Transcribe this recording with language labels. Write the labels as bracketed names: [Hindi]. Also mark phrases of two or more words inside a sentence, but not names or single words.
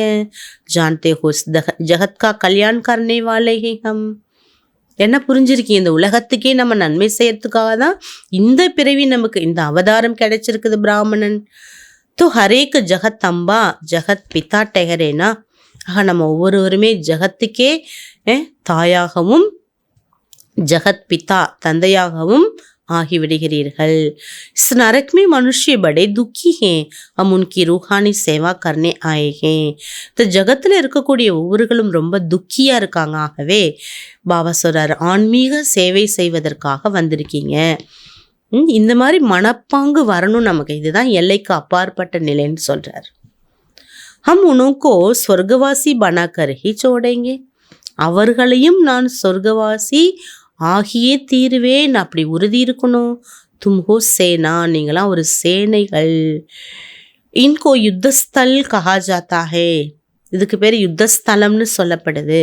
[Hindi] जानते हो जगत का कल्याण करने वाले हैं हम, [Tamil] என்ன புரிஞ்சிருக்கீங்க, இந்த உலகத்துக்கே நம்ம நன்மை செய்யறதுக்காக தான் இந்த பிறவி நமக்கு இந்த அவதாரம் கிடைச்சிருக்குது பிராமணன். [Hindi] तो हरेक जगत अम्बा जगत पिता ठहरेना, [Tamil] ஆக நம்ம ஒவ்வொருவருமே ஜகத்துக்கே தாயாகவும் ஜகத் பிதா தந்தையாகவும் ஆகிவிடுகிறீர்கள். [Hindi] इस नरक में मनुष्य बड़े दुखी हैं, हम उनकी रूहानी सेवा करने आए हैं. [Tamil] तो ஜகத்தில் இருக்கக்கூடிய ஒவ்வொருகளும் ரொம்ப துக்கியாக இருக்காங்க. ஆகவே பாபா சொல்றார், ஆன்மீக சேவை செய்வதற்காக வந்திருக்கீங்க. இந்த மாதிரி மனப்பாங்கு வரணும் நமக்கு. இதுதான் எல்லைக்கு அப்பாற்பட்ட நிலைன்னு சொல்றார். [Hindi] हम उनको स्वर्गवासी बनाकर ही छोड़ेंगे, [Tamil] அவர்களையும் நான் சொர்க்கவாசி ஆகியே தீருவேன், அப்படி உறுதி இருக்கணும். [Hindi] तुम हो सेना, [Tamil] நீங்களாம் ஒரு சேனைகள். [Hindi] इनको युद्धस्थल कहा जाता है, [Tamil] இதுக்கு பேர் யுத்தஸ்தலம்னு சொல்லப்படுது.